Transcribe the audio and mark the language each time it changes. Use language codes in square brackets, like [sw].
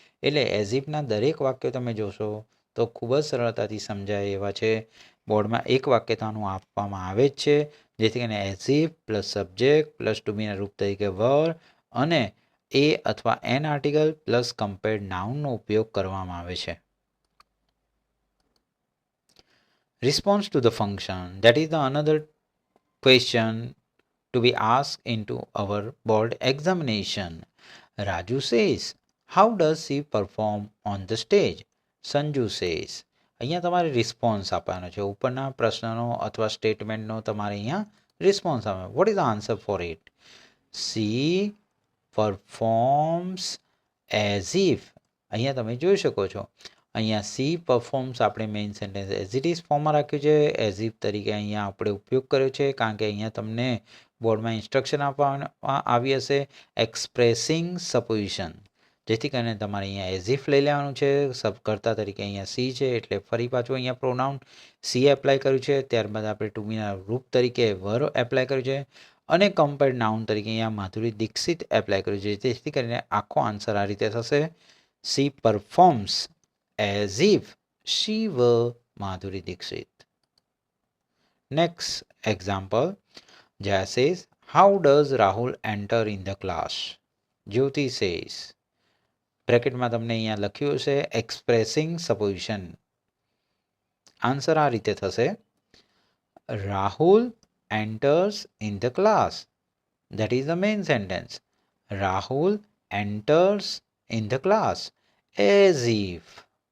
[gu] એટલે એઝ ઇફના દરેક વાક્યો તમે જોશો તો ખૂબ જ સરળતાથી સમજાય એવા છે. બોર્ડમાં એક વાક્યતાનું આપવામાં આવે જ છે, જેથી કરીને as if plus subject plus two બીના રૂપ તરીકે વર અને એ અથવા એન આર્ટિકલ પ્લસ કમ્પેર્ડ નાઉનનો ઉપયોગ કરવામાં આવે છે. [en] Response to the function, that is the another question to be asked into our board examination. Raju says, how does she perform on the stage? Sanju says. [gu] અહીંયા તમારે response આપવાનો છે. ઉપરના પ્રશ્નનો અથવા સ્ટેટમેન્ટનો તમારે અહીંયા રિસ્પોન્સ આપવાનો. [en] What is the answer for it? She performs as if. [gu] અહીંયા તમે જોઈ શકો છો, અહીંયા સી પરફોર્મ્સ આપણે main sentence as it is ફોર્મમાં રાખ્યું છે. એઝ ઇફ તરીકે અહીંયા આપણે ઉપયોગ કર્યો છે, કારણ કે અહીંયા તમને બોર્ડમાં ઇન્સ્ટ્રક્શન આપવામાં આવી હશે એક્સપ્રેસિંગ સપોઝિશન. જેથી કરીને તમારે અહીંયા એઝ ઇફ લઈ લેવાનું છે. સબકર્તા તરીકે અહીંયા સી છે, એટલે ફરી પાછું અહીંયા પ્રોનાઉન સી એપ્લાય કર્યું છે. ત્યારબાદ આપણે ટુ બીના રૂપ તરીકે વર એપ્લાય કર્યું છે, અને કમ્પેર્ડ નાઉન તરીકે અહીંયા માધુરી દીક્ષિત એપ્લાય કર્યું છે. જેથી કરીને આખો આન્સર આ રીતે થશે, [en] She performs as if she were Madhuri Dixit. Next example, Jaya says, how does Rahul enter in the class? Jyoti says, [gu] બ્રેકેટમાં તમને અહીંયા લખ્યું છે એક્સપ્રેસિંગ સપોઝિશન. આન્સર આ રીતે થશે, [en] Rahul enters in the class. That is the main sentence. Rahul enters in the class as if.